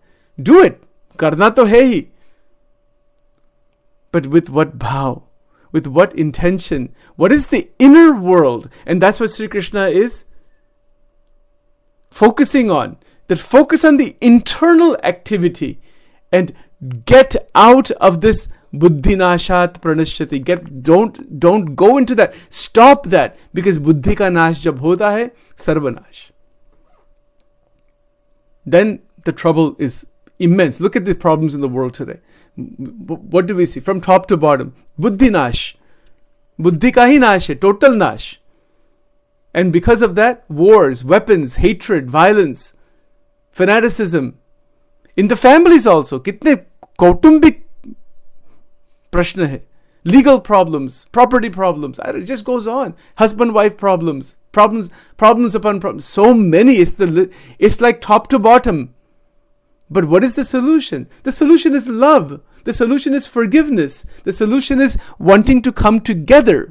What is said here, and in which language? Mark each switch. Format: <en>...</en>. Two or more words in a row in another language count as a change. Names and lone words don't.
<en>Do it.</en> <hi>करना तो है ही.</hi> <en>But with what bhav? With what intention? What is the inner world? And that's what Sri Krishna is focusing on. That focus on the internal activity and get out of this</en> <sa>बुद्धिनाशात् प्रणश्यति.</sa> <en>Don't go into that. Stop that. Because</en> <hi>बुद्धि का नाश जब होता है, सर्वनाश.</hi> <en>Then the trouble is immense. Look at the problems in the world today. What do we see? From top to bottom.</en> <hi>बुद्धि नाश. बुद्धि का ही नाश है. टोटल नाश.</hi> <en>And because of that, wars, weapons, hatred, violence, fanaticism. In the families also.</en> <hi>कितने कौटुंबिक प्रश्न हैं.</hi> <en>Legal problems, property problems. It just goes on. Husband-wife problems upon problems. So many. It's like top to bottom. But what is the solution? The solution is love. The solution is forgiveness. The solution is wanting to come together.</en>